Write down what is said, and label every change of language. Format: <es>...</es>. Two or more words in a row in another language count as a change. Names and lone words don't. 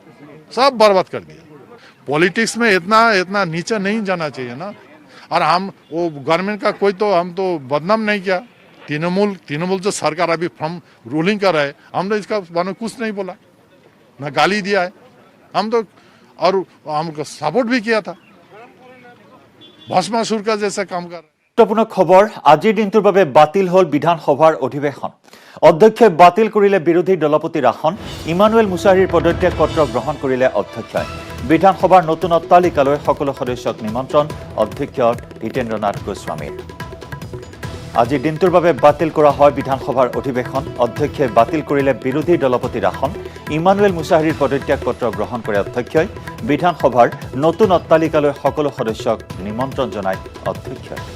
<hi>पॉलिटिक्स में इतना नीचे नहीं जाना चाहिए ना और हम वो गवर्नमेंट का कोई तो हम तो बदनाम नहीं किया तृणमूल जो सरकार अभी</hi> <en>from ruling</en> <hi>कर रहा है हमने इसका कुछ नहीं बोला ना गाली दिया है हम तो और हमको सपोर्ट भी किया था भस्मासुर का जैसा काम कर</hi> <as>গুৰুত্বপূৰ্ণ খবৰ আজিৰ দিনটোৰ বাবে বাতিল হ'ল বিধানসভাৰ অধিৱেশন অধ্যক্ষই বাতিল কৰিলে বিৰোধী দলপতিৰ আসন ইমানুৱেল মুছাহাৰীৰ পদত্যাগ পত্ৰ গ্ৰহণ কৰিলে অধ্যক্ষই বিধানসভাৰ নতুন অট্টালিকালৈ সকলো সদস্যক নিমন্ত্ৰণ অধ্যক্ষ হিতেন্দ্ৰনাথ গোস্বামীৰ আজিৰ দিনটোৰ বাবে বাতিল কৰা হয় বিধানসভাৰ অধিৱেশন অধ্যক্ষই বাতিল কৰিলে বিৰোধী দলপতিৰ আসন ইমানুৱেল মুছাহাৰীৰ পদত্যাগ পত্ৰ গ্ৰহণ কৰে অধ্যক্ষই বিধানসভাৰ নতুন অট্টালিকালৈ সকলো সদস্যক নিমন্ত্ৰণ জনায় অধ্যক্ষই</as>